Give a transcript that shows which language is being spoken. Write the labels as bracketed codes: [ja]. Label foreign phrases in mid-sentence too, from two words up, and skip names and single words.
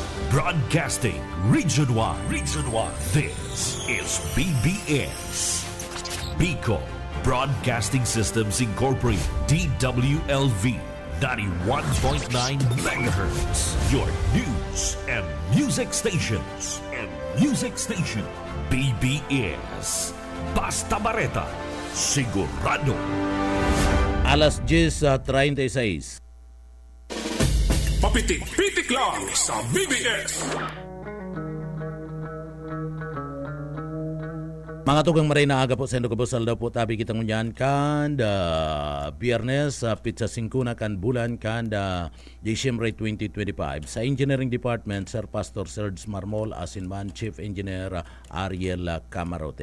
[en] Broadcasting Region 1. Region 1. This is BBS. Bicol Broadcasting Systems Incorporated. DWLV. 91.9 megahertz. Your news and music stations. [bik] BBS. Basta Bareta. Sigurado. Alas 10:36. Papitik-pitik lang sa BBS. Mga tugang maray na aga po sa Indogabosal daw po tabi kitang unyan kan Biyernes pizza 5 na kan bulan kan Disyembre 2025 sa [en] Engineering Department [bik] Sir Pastor Serge Marmol asinman [en] Chief Engineer [bik] Ariel Camarote.